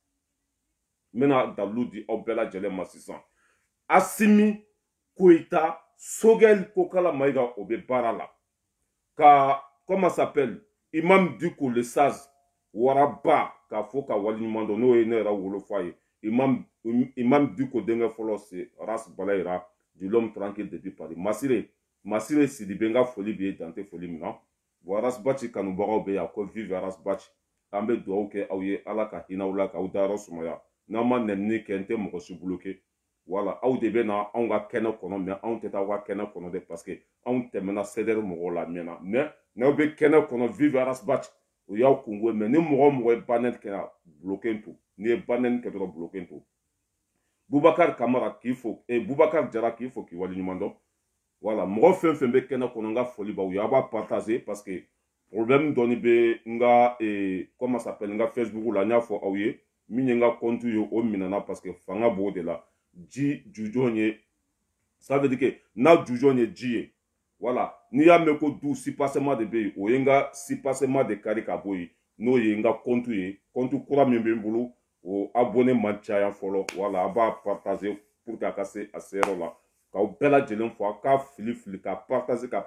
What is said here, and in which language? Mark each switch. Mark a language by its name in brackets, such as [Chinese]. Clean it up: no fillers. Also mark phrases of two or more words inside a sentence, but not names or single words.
[Bambara] n bɛna dalilu di aw bɛɛ lajɛlen ma sisan Asimi Koyita Sogɛli Kokala Mayiga o bɛ baara la ka [French] comment s'appelle [Bambara] Imam Diko le Sage Waraba k'a fɔ ka waleɲuman dɔn n'o ye ne yɛrɛ wolofa ye Imam Diko denkɛ fɔlɔ c'est Ras Bala Yira [French] du l'homme tranquille depuis Paris [Bambara] Masire Sidibe n ka foli b'i ye dan tɛ foli min na bon Ras Baci kanubagaw bɛ yan ko vive Ras Baci an bɛ dugawu kɛ aw ye ala ka hinɛ aw la k'aw dayɔrɔ sumaya n'an ma nɛnini kɛ n tɛ mɔgɔ si bloqué voilà aw de bɛ na anw ka kɛnɛ kɔnɔ mais anw tɛ taa aw ka kɛnɛ kɔnɔ dɛ [French] parce que [Bambara] anw tɛmɛna CDR mɔgɔw la mɛnna mais n'aw bɛ kɛnɛ kɔnɔ vive Ras Baci o y'aw kungo ye mais ni mɔgɔ o mɔgɔ ye banɛli kɛ bloqué to n'i ye banɛli kɛ dɔrɔn bloqué to Boubacar Kamara k'i fo Boubacar Jara k'i fo k'i waleɲuman dɔn voilà mɔgɔ fɛn fɛn bɛ kɛnɛ kɔnɔ n ka foli b'aw ye aw b'a partager [French] parce que [Bambara] problème dɔɔni bɛ n ka [French] comment s'appelle [Bambara] n ka Facebook la n y'a fɔ aw ye min ye n ka compte ye o minɛna [French] parce que [Bambara] fanga b'o de la ji jujɔn ye [French] ça veut dire que [Bambara] n'a jujɔn ye ji ye voilà n'i y'a mɛn ko du sipassement de bɛ yen o ye n ka sipassement de kari ka bɔ yen n'o ye n ka compte ye compte kura min bɛ n bolo o abonné man caya fɔlɔ voilà a b'a partager [French] pour que [Bambara] a ka se a seyɔrɔ la k'aw bɛɛ lajɛlen fo a ka fili ka partager